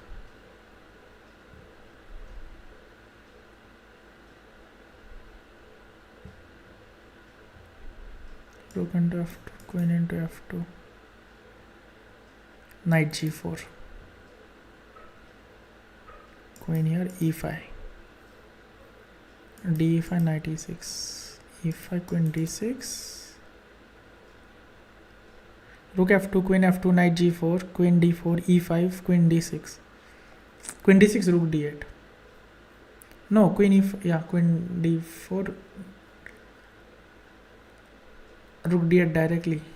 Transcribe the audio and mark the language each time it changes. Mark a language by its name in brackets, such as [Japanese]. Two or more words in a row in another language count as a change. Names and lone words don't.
[English] Rook into f2, queen into f2. Knight g4. Queen here, e5. d5, knight e6. e5, queen d6. Rook f2, queen f2, knight g4, queen d4, e5, queen d6. Queen d6, rook d8. No, queen e5, yeah, queen d4, rook d8 directly.